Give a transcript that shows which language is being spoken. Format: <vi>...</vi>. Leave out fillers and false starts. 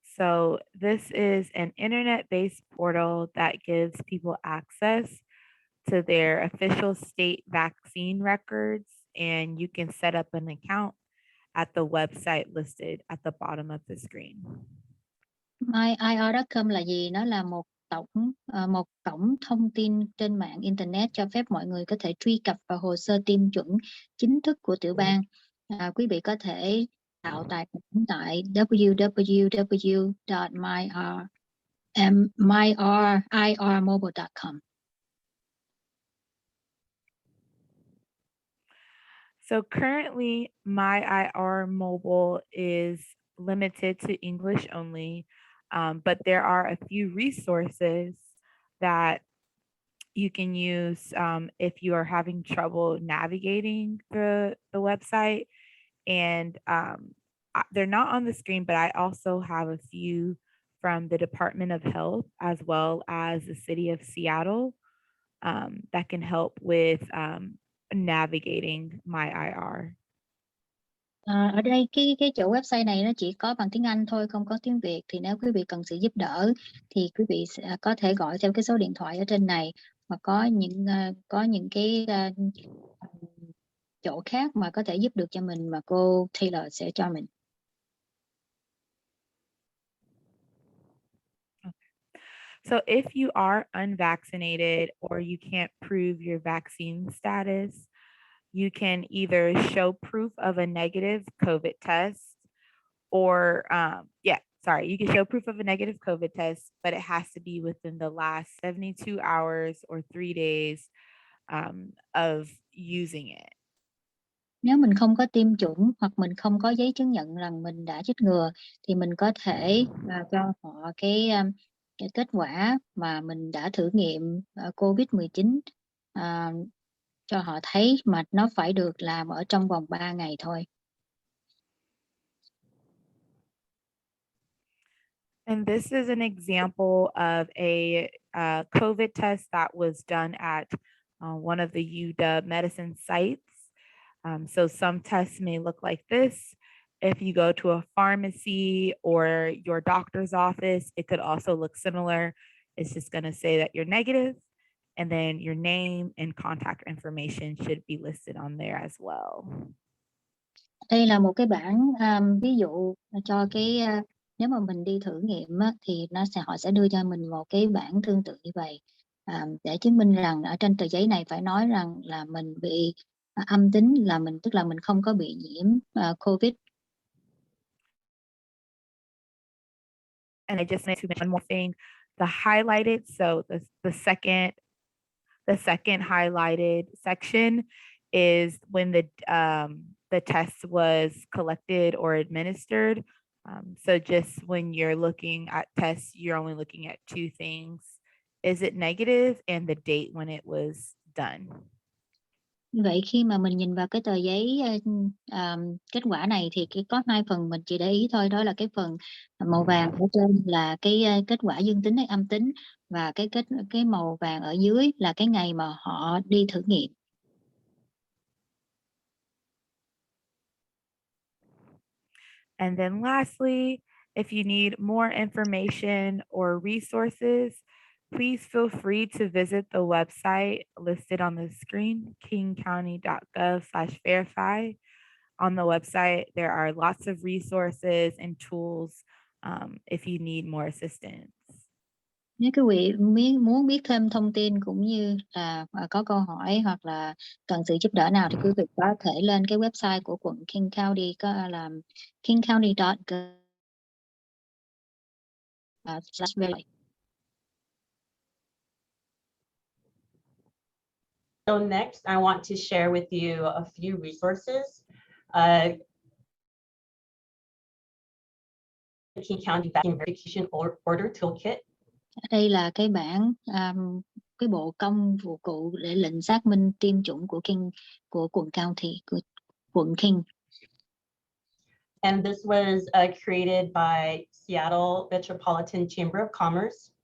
<en>So this is an internet-based portal that gives people access to their official state vaccine records, and you can set up an account at the website listed at the bottom of the screen.</en> <vi>MyIR.com là gì? Nó là một cổng thông tin trên mạng internet cho phép mọi người có thể truy cập vào hồ sơ tiêm chủng chính thức của tiểu bang. Quý vị có thể tạo tài khoản tại www.myirmobile.com.</vi> <en>So currently, MyIR Mobile is limited to English only, but there are a few resources that you can use if you are having trouble navigating the website. And they're not on the screen, but I also have a few from the Department of Health as well as the City of Seattle that can help with navigating MyIR.</en> <vi>Ở đây cái chỗ website này nó chỉ có bằng tiếng Anh thôi, không có tiếng Việt. Thì nếu quý vị cần sự giúp đỡ thì quý vị sẽ có thể gọi theo cái số điện thoại ở trên này, và có những cái chỗ khác mà có thể giúp được cho mình mà cô Taylor sẽ cho mình.</vi> <en>So if you are unvaccinated or you can't prove your vaccine status, you can either show proof of a negative COVID test or, you can show proof of a negative COVID test, but it has to be within the last 72 hours or 3 days of using it.</en> <vi>Nếu mình không có tiêm chủng hoặc mình không có giấy chứng nhận rằng mình đã chích ngừa thì mình có thể cho họ cái kết quả mà mình đã thử nghiệm COVID-19 cho họ thấy mà nó phải được làm ở trong vòng 3 ngày thôi.</vi> <en>And this is an example of a COVID test that was done at one of the UW medicine sites. So some tests may look like this. If you go to a pharmacy or your doctor's office, it could also look similar. It's just going to say that you're negative, and then your name and contact information should be listed on there as well.</en> <vi>Đây là một cái bảng ví dụ cho cái nếu mà mình đi thử nghiệm thì họ sẽ đưa cho mình một cái bảng tương tự như vậy để chứng minh rằng ở trên tờ giấy này phải nói rằng là mình bị âm tính, tức là mình không có bị nhiễm COVID.</vi> <en>And I just need to mention one more thing. The highlighted, so the second highlighted section is when the test was collected or administered. So just when you're looking at tests, you're only looking at two things. Is it negative and the date when it was done?</en> <vi>Vậy khi mà mình nhìn vào cái tờ giấy kết quả này thì có hai phần mình chỉ để ý thôi, đó là cái phần màu vàng ở trên là cái kết quả dương tính hay âm tính, và cái màu vàng ở dưới là cái ngày mà họ đi thử nghiệm.</vi> <en>And then lastly, if you need more information or resources, please feel free to visit the website listed on the screen, KingCounty.gov/verify. On the website, there are lots of resources and tools if you need more assistance.</en> <vi>Nếu quý vị muốn biết thêm thông tin cũng như là có câu hỏi hoặc là cần sự giúp đỡ nào thì quý vị có thể lên cái website của quận King County, có là KingCounty.gov.</vi> <en>So next, I want to share with you a few resources. King County Vaccine Verification Order Toolkit.</en> <vi>Đây là cái bảng cái bộ công vụ cụ để lệnh xác minh tiêm chủng của quận County, của quận King.</vi> <en>And this was created by Seattle Metropolitan Chamber of Commerce.</en>